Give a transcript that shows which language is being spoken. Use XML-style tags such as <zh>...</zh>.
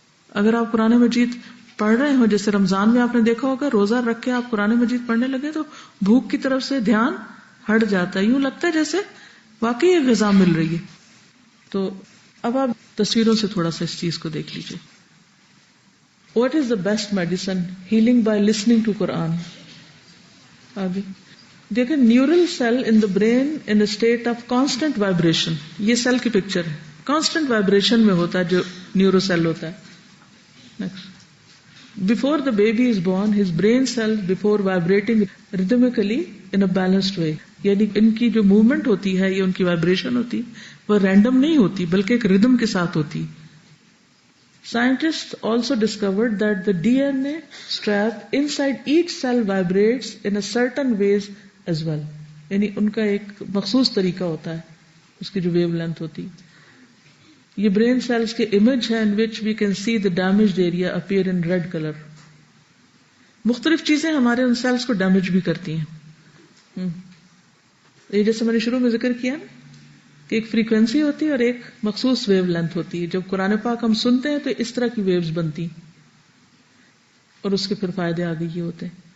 <ur>اگر آپ قرآن مجید پڑھ رہے ہو، جیسے رمضان میں آپ نے دیکھا ہوگا روزہ رکھ کے آپ قرآن مجید پڑھنے لگے تو بھوک کی طرف سے دھیان ہٹ جاتا ہے، یوں لگتا ہے جیسے واقعی یہ غذا مل رہی ہے. تو اب آپ تصویروں سے تھوڑا سا اس چیز کو دیکھ لیجیے.</ur> <en>What is the best medicine? Healing by listening to Quran.</en> <ur>آگے دیکھیں،</ur> <en>Neural cell in the brain in state of constant vibration.</en> <ur>یہ سیل کی پکچر ہے، کانسٹنٹ وائبریشن میں ہوتا ہے جو نیورو سیل ہوتا ہے.</ur> <en>Next. Before the baby is born, his brain cells before vibrating rhythmically in a balanced way.</en> <ur>یعنی ان کی جو موومنٹ ہوتی ہے، یہ ان کی وائبریشن ہوتی وہ رینڈم نہیں ہوتی بلکہ ایک ردم کے ساتھ ہوتی.</ur> <en>Scientists also discovered that the DNA strap inside each cell vibrates in a certain ways as well.</en> <ur>یعنی ان کا ایک مخصوص طریقہ ہوتا ہے، اس کی جو ویو لینتھ ہوتی. یہ برین سیلز کے امیج ہے</ur> <en>in which we can see the damaged area appear in red color.</en> <ur>مختلف چیزیں ہمارے ان سیلز کو ڈیمیج بھی کرتی ہیں. یہ جیسے میں نے شروع میں ذکر کیا نا کہ ایک فریکوینسی ہوتی ہے اور ایک مخصوص ویو لینتھ ہوتی ہے. جب قرآن پاک ہم سنتے ہیں تو اس طرح کی ویوز بنتی اور اس کے پھر فائدے آگے یہ ہوتے ہیں.</ur>